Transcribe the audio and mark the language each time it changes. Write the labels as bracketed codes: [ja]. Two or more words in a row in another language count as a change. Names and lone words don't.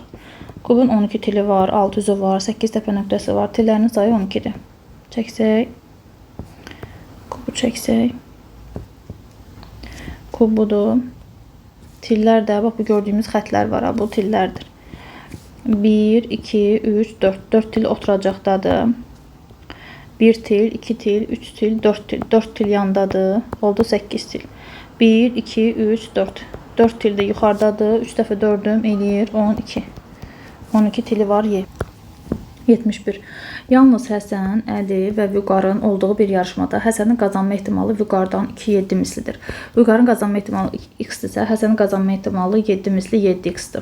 [az] Kubun 12 tili var, 6 üzü var, 8 təpə nöqtəsi var. Tillərinin sayı 12'dir. Çəksək. Kubu çəksək. Kub budur. Tillər də, bax bu gördüyümüz xətlər var. Bu tillərdir. 1, 2, 3, 4. 4 til oturacaqdadır. 1 til, 2 til, 3 til, 4 til. 4 til yandadır. Oldu 8 til. 1, 2, 3, 4. 4 til də yuxarıdadır. 3 dəfə 4'üm eləyir 12. 12 tili var Y. 71. Yalnız Həsən, Əli və Vüqarın olduğu bir yarışmada Həsənin qazanma ehtimalı Vüqardan 2-7 mislidir. Vüqarın qazanma ehtimalı x-dirsə, Həsənin qazanma ehtimalı 7 misli 7x-dir.